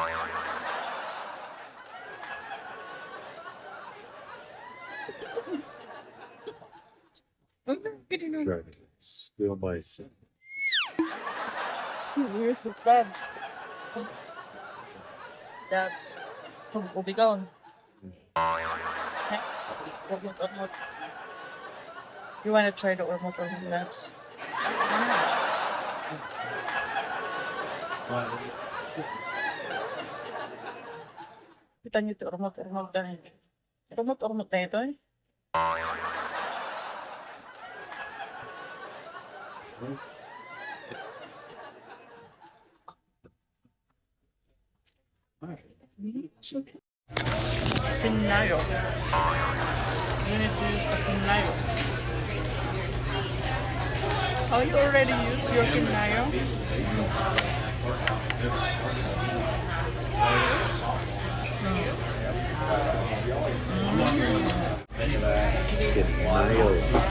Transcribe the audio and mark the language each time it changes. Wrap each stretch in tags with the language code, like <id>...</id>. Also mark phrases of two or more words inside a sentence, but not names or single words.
<en>Right. Spill my sin. You're so bad. That's ubigaw. Next, urmot. You want to try the urmot labs?</en> <tl>Kita niyo ito, urmot na. Urmot na ito eh. Kinayo.</tl> <en>You need to use the kinayo. Oh, you already used your kinayo? Kinayo.</en>